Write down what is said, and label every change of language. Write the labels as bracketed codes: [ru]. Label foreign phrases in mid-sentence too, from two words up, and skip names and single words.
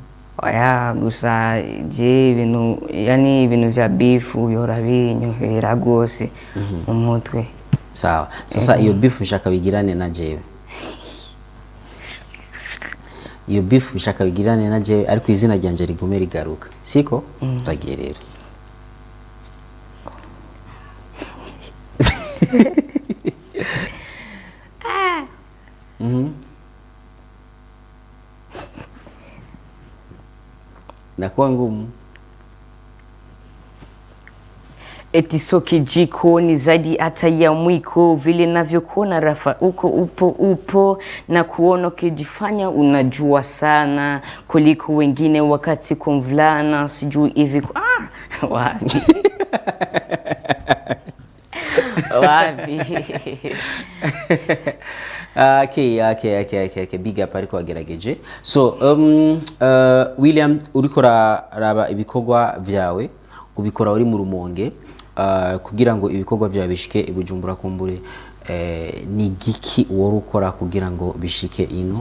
[rn] Oya, gusa je ibintu vya beef bihora binyohera gose mu mutwe. [sw] Sawa. [rn] Sasa iyo beef ushaka bigirane na jewe? Iyo beef ushaka bigirane na jewe ariko izina ryanje rigume rigaruka, siko? Tagiye rero. [sw] Nakuwa ngumu. Eti soki jiko ni zaidi hata ya mwiko, vile navyokuona rafa upo na kuona ukijifanya unajua sana kuliko wengine wakati kumvulana sijui hivi wapi. Wapi. [rn] Okay, [en] big up [rn] ariko agerageje. So William, uriko raba ibikorwa vyawe ubikora uri mu Rumonge, kugira ngo ibikorwa vyawe bishike ibujumbura kumbure, ni giki wari ukora kugira ngo bishike ino?